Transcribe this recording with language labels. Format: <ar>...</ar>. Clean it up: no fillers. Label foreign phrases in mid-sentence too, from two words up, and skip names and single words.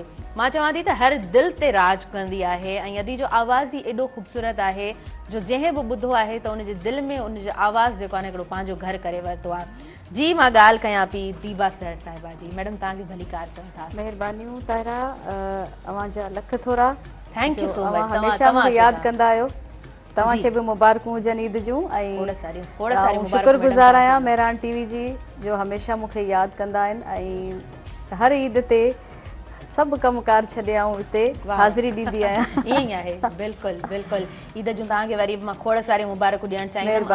<sd>मां चवां थी त हर दिलि ते राज कंदी आहे ऐं अदी जो आवाज़ ई एॾो ख़ूबसूरत आहे जो जंहिं बि ॿुधो आहे त उनजे दिलि में उनजो आवाज़ जेको आहे न हिकिड़ो पंहिंजो घर करे वरितो आहे। जी मां ॻाल्हि कयां पई दीबा सर साहिबा जी। मैडम तव्हांखे भली कार चऊं था। महिरबानियूं ताहिरा, अवांजा लख थोरा।</sd> <en>thank you so much.</en> <sd>हमेशह मूंखे यादि कंदा आहियो। तव्हांखे बि मुबारकूं हुजनि ईद जूं ऐं शुक्रगुज़ार आहियां मेहरान टीवी जी जो हमेशह मूंखे यादि कंदा आहिनि ऐं हर ईद ते सभु कमकार छॾे आऊं हिते हाज़िरी ॾींदी आहियां। ईअं ई आहे, बिल्कुलु बिल्कुलु। ईद जूं तव्हांखे वरी मां खोड़ सारी मुबारकूं ॾियणु चाहींदमि।</sd>